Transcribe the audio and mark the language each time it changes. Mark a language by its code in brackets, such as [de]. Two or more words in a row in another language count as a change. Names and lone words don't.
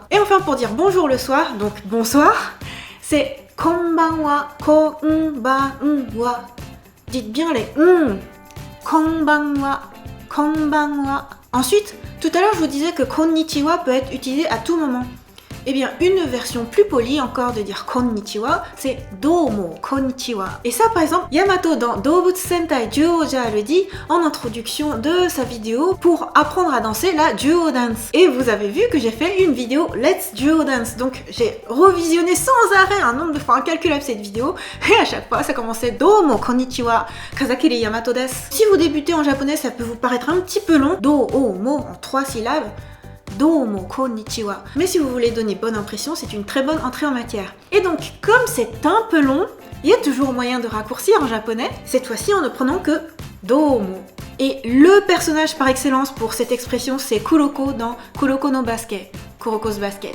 [fr] Et enfin pour dire bonjour le soir, donc bonsoir, c'est [ja] こんばんは、こんばんは. [fr] Dites bien les [ja] こんばんは、こんばんは. [fr] Ensuite, tout à l'heure je vous disais que konnichiwa peut être utilisé à tout moment. Eh bien, une version plus polie encore de dire konnichiwa, c'est [ja] どうもこんにちは. [fr] Et ça, par exemple, Yamato dans Doubutsu Sentai Juoja le dit en introduction de sa vidéo pour apprendre à danser la Juo Dance. Et vous avez vu que j'ai fait une vidéo Let's Juo Dance. Donc, j'ai revisionné sans arrêt un nombre de fois incalculable cette vidéo. Et à chaque fois, ça commençait [ja] どうもこんにちは、風切大和です. [fr] Si vous débutez en japonais, ça peut vous paraître un petit peu long. Do-o-mo en 3 syllabes. [ja] どうもこんにちは. [fr] Mais si vous voulez donner bonne impression, c'est une très bonne entrée en matière. Et donc, comme c'est un peu long, il y a toujours moyen de raccourcir en japonais, cette fois-ci en ne prenant que domo. Et le personnage par excellence pour cette expression, c'est Kuroko dans Kuroko no Basket, Kuroko's Basket.